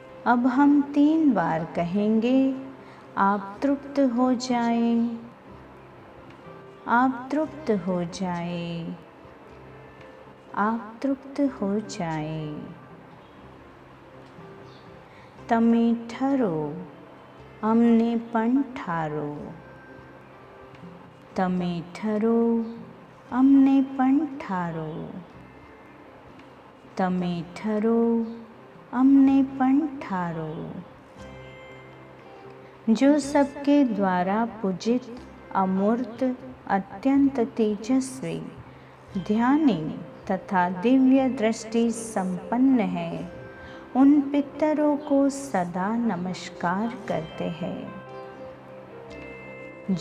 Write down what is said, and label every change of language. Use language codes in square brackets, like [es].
[hi] अब हम 3 बार कहेंगे, आप तृप्त हो जाएं, आप तृप्त हो जाएं, आप तृप्त हो जाएं। [gu] તમે ઠરો અમને પણ ઠારો, તમે ઠરો અમને પણ ઠારો, તમે ઠરો અમને પણ ઠારો। [hi] जो सबके द्वारा पूजित अमूर्त अत्यंत तेजस्वी ध्यानी तथा दिव्य दृष्टि संपन्न है उन पितरों को सदा नमस्कार करते हैं।